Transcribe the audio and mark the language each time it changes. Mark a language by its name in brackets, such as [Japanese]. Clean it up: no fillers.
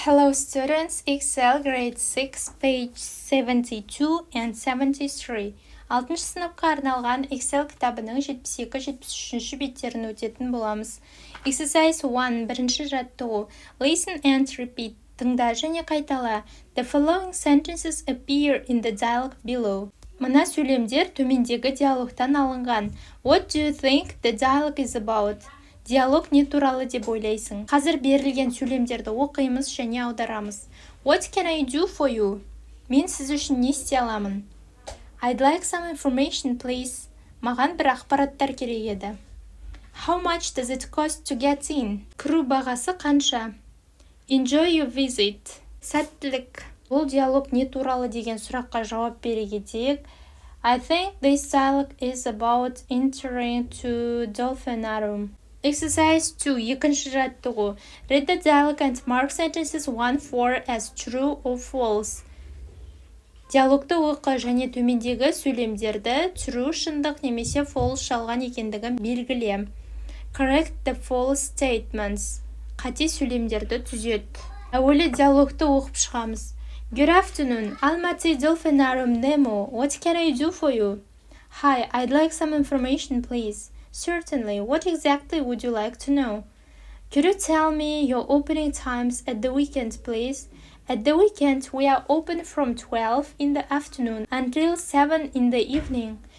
[English] Hello students, Excel grade 6, page 72 and 73. [Kazakh] 6 сыныпқа арналған Excel кітабының 72-73 беттерін өтетін боламыз. [English] Exercise 1, [Kazakh] бірінші жаттығу. [English] Listen and repeat. [Kazakh] Тыңда және қайтала. [English] The following sentences appear in the dialogue below. [Kazakh] Мына сөйлемдер төмендегі диалогтан алынған. [English] What do you think the dialogue is about? [Kazakh] Диалог не туралы деп ойлайсың? Қазір берілген сөйлемдерді оқимыз және аударамыз. [English] What can I do for you? [Kazakh] Мен сіз үшін не істей аламын? [English] I'd like some information, please. [Kazakh] Маған бір ақпараттар керек еді. [English] How much does it cost to get in? [Kazakh] Кіру бағасы қанша? [English] Enjoy your visit. [Kazakh] Сәттілік. Бұл диалог не туралы деген сұраққа жауап бере кетейік. [English] I think this dialogue is about entering to Dolphinarium. Exercise 2, [Kazakh] екінші жаттығу. [English] Read the dialogue and mark sentences 1-4 as true or false. [Kazakh] Диалогты оқы және төмендегі сөйлемдерді true шындық немесе false жалған екендігін белгіле. [English] Correct the false statements. [Kazakh] Қате сөйлемдерді түзет. Әуелі диалогты оқып шығамыз. [English] Good afternoon, Almaty Dolphinarium Nemo. What can I do for you? Hi, I'd like some information, please. Certainly. What exactly would you like to know? Could you tell me your opening times at the weekend, please? At the weekend, we are open from 12 in the afternoon until 7 in the evening.